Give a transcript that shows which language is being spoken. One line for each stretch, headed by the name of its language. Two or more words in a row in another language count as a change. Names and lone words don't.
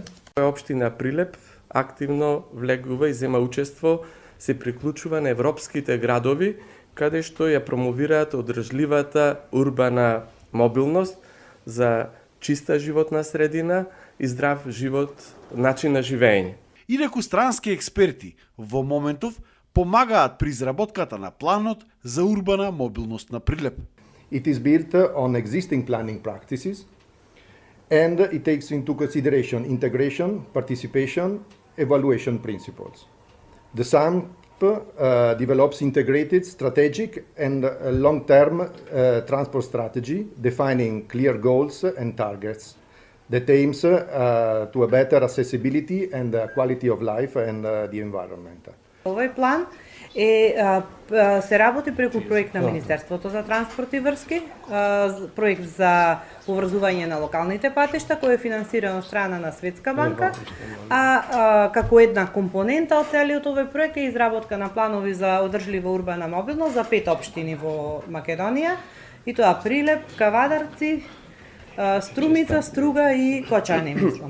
Macedonian: Општина Прилеп активно влегува и зема учество, се приклучува на европските градови, каде што ја промовираат одржливата урбана мобилност за чиста животна средина и здрав живот, начин на живење. Инаку странски експерти во моментов помагаат при изработката на планот за урбана мобилност на Прилеп.
English: It is built on existing planning practices and it takes into consideration integration, participation, evaluation principles. The SAMP develops integrated, strategic and long-term transport strategy, defining clear goals and targets that aims to a better accessibility and quality of life and the environment.
Macedonian: Овој план се работи преку проект на Министерството за транспорт и врски, проект за поврзување на локалните патишта, кој е финансиран од страна на Светска банка, а како една компонента од целиот овој проект е изработка на планови за одржлива урбана мобилност за 5 општини во Македонија, и тоа Прилеп, Кавадарци, Струмица, Струга и Кочани, мислам.